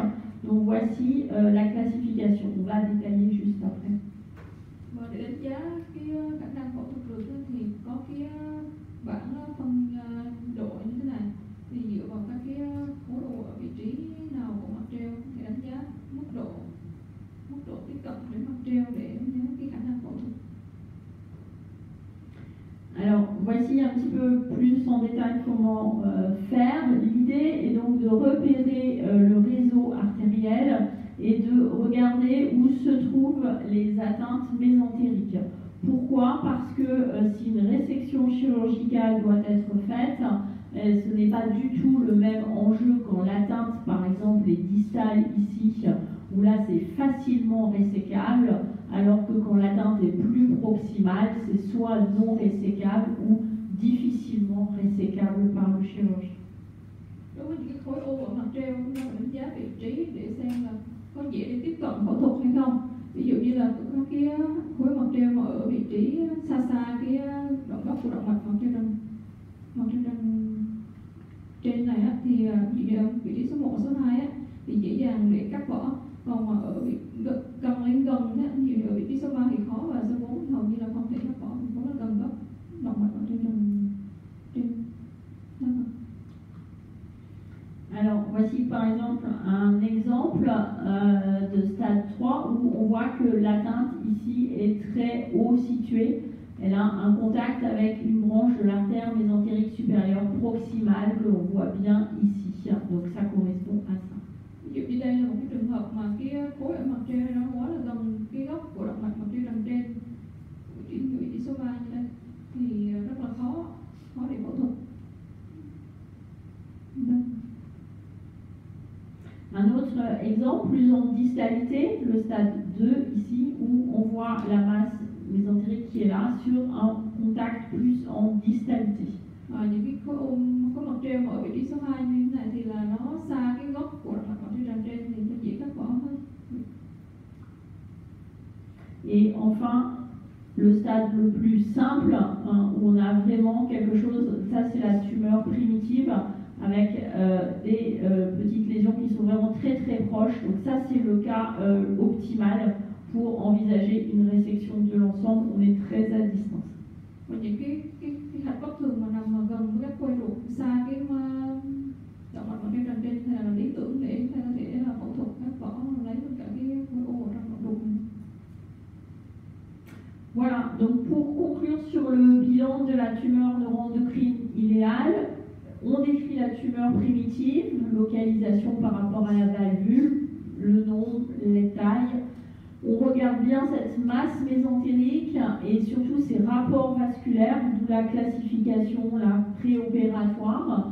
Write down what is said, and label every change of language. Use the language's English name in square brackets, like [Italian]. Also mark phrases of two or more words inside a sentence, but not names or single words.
[French] Donc voici la classification. On va détailler juste après. [Vietnamese] Và để đánh giá cái khả năng phẫu thuật được thì có cái bảng phân độ như thế này, thì dựa vào các cái khối u ở vị trí nào của mặt treo thì đánh giá mức độ tiếp cận đến mặt treo để đánh giá cái khả năng phẫu thuật. [French] Alors, voici un petit peu plus en détail comment faire. L'idée est donc de repérer le réseau artériel et de regarder où se trouvent les atteintes mésentériques. Pourquoi? Parce que si une résection chirurgicale doit être faite, ce n'est pas du tout le même enjeu quand l'atteinte, par exemple, est distale ici, où là c'est facilement ressécable, alors que quand l'atteinte est plus proximale, c'est soit non ressécable ou difficilement ressécable par le chirurgien. [Vietnamese] Đối với những cái khối u ở mặt treo, chúng ta phải đánh giá vị trí để xem là có dễ để tiếp cận phẫu thuật hay không. Ví dụ như là có cái khối mặt treo mà ở vị trí xa xa cái đoạn gốc của động mạch mặt treo trên này á, thì vị trí số 1, số 2 á, thì dễ dàng để cắt bỏ. Còn mà ở gần lên gần á, ví dụ ở vị trí số 3 thì khó, và số 4 thì hầu như là không thể cắt bỏ, thì có là gần gốc động mạch ở trên [French] Alors, voici par exemple un exemple de stade 3 où on voit que l'atteinte ici est très haut située. Elle a un contact avec une branche de l'artère mésentérique supérieure proximale que l'on voit bien ici. Donc ça correspond à ça. [Vietnamese] Ví dụ như đây là một cái trường hợp mà cái khối ở mặt treo nó quá là gần cái gốc của động mạch mặt treo đằng trên, vị trí số 3 như đây, thì rất là khó để phẫu thuật. [French] Un autre exemple, plus en distalité, le stade 2 ici, où on voit la masse mésentérique qui est là sur un contact plus en distalité. [Vietnamese] Những cái khối u có mặt treo mà ở vị trí số 2 như thế này thì là nó xa cái gốc của động mạch mặt treo đằng trên thì nó dễ cắt bỏ hơn. [French] Et enfin, le stade le plus simple, où on a vraiment quelque chose, ça c'est la tumeur primitive, avec des petites lésions qui sont vraiment très très proches. Donc ça c'est le cas optimal pour envisager une résection de l'ensemble. On est très à distance. [Vietnamese] Và những cái hạch bất thường mà nằm mà gần với các quai ruột xa cái động mạch mặt treo đằng trên thì là lý tưởng để có thể là phẫu thuật cắt bỏ lấy tất cả cái khối u ở trong động ruột này. [French] Voilà, donc pour conclure sur le bilan de la tumeur neuroendocrine idéale, on décrit la tumeur primitive, localisation par rapport à la valvule, le nombre, les tailles. On regarde bien cette masse mésentérique et surtout ses rapports vasculaires, d'où la classification, la préopératoire.